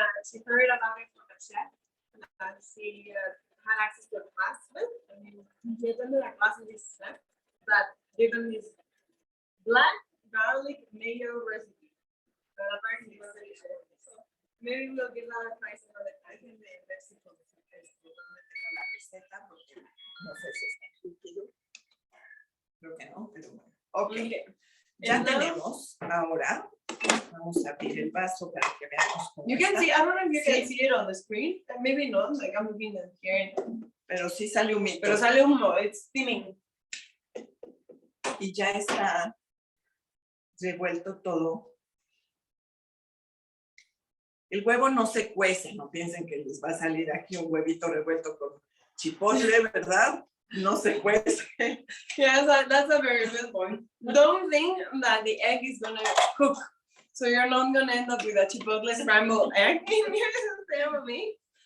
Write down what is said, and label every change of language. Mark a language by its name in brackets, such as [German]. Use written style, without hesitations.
[English] She heard about it from a chef. She had access to a class with. I mean, she attended a class with this chef that gave them this black garlic mayo recipe. But apparently it was delicious. So maybe we'll give that a try another time. [Spanish] alguien de México donde tengo la receta, porque no sé si está líquido. Creo que no, pero bueno. Ok, ya tenemos. Ahora vamos a abrir el vaso para que veamos cómo [English] You can [Spanish] está. [English] see, I don't know if you can see it on the screen. Maybe not, like I'm moving it here. [Spanish] Pero sí sale humito. Pero sale humo, [English] it's steaming. [Spanish] Y ya está revuelto todo. El huevo no se cuece, no piensen que les va a salir aquí un huevito revuelto con chipotle, ¿verdad? No se cuece. [English] Yeah, that's a very good point. Don't think that the egg is gonna cook. So you're not gonna end up with a chipotle scrambled egg in your family.